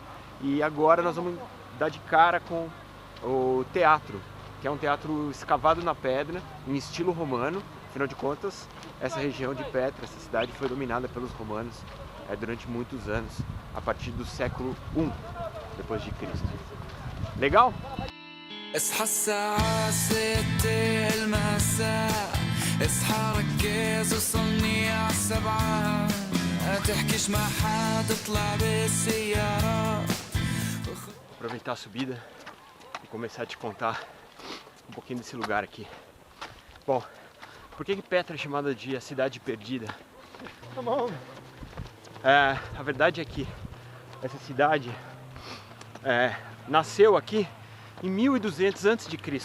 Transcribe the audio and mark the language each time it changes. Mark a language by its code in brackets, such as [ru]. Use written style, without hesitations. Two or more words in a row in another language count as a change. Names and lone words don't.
[pt] E agora nós vamos dar de cara com o teatro, que é um teatro escavado na pedra, em estilo romano. Afinal de contas, essa região de Petra, essa cidade, foi dominada pelos romanos durante muitos anos, a partir do século I depois de Cristo. Legal? [ar] اصحى الساعة 6 المساء اصحى ركز وصلني عالسبعة تحكيش مع حد اطلع بالسيارة. [pt] Aproveitar a subida e começar a te contar um pouquinho desse lugar aqui. Bom, por que Petra é chamada de a cidade perdida? A verdade é que essa cidade nasceu aqui em 1200 a.C.